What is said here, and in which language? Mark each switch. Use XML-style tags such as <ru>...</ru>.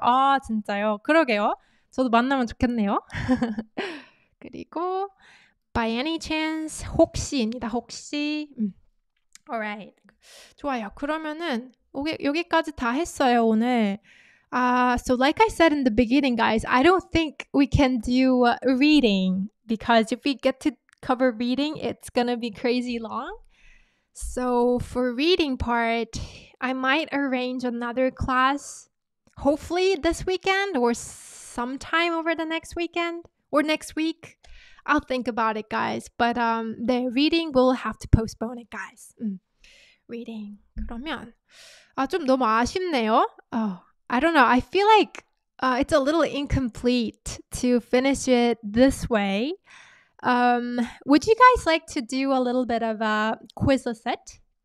<ko>아, 진짜요? 그러게요. 저도 만나면 좋겠네요.</ko> <en>그리고 by any chance,</en> <ko>혹시입니다. 혹시.</ko> <en>Alright.</en> <ko>좋아요. 그러면은 여기까지 다 했어요, 오늘.</ko> <en>So like I said in the beginning, guys, I don't think we can do reading because if we get to cover reading, it's gonna be crazy long. So for reading part, I might arrange another class, hopefully this weekend or sometime over the next weekend or next week. I'll think about it, guys. But the reading, we'll have to postpone it, guys. Reading.</en> <ko>그러면 좀 너무 아쉽네요.</ko> <en>I don't know. I feel like it's a little incomplete to finish it this way. Would you guys like to do a little bit of a quiz set?</en>